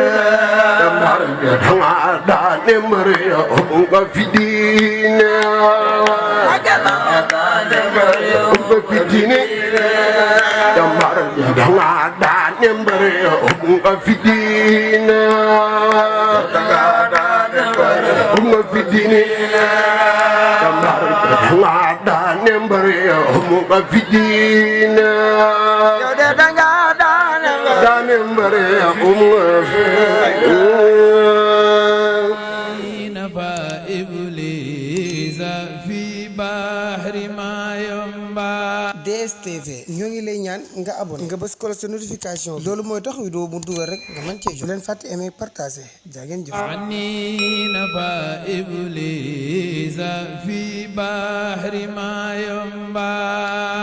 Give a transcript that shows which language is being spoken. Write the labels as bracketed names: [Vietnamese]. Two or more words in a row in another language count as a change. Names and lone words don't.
[Wolof] daane mbëri ya nga fi diine nga fi diine jàmbaar ja daane mbëri ya nga fi diine nga fi diine jàmbaar ja daane mbëri ya nga fi diine daane mbëri ya nga fi [Arabic] نفى إبليس في بحر ما ينبع [Wolof] DSTV ñoo ngi lay ñaan nga abonné nga bës ko sa notification loolu mooy tax vidéo mu dugal rek nga mën cee jot leen fàtte [French] aimer partager [Wolof] jaa ngeen jëf [Arabic] عني نفى إبليس في بحر ما ينبع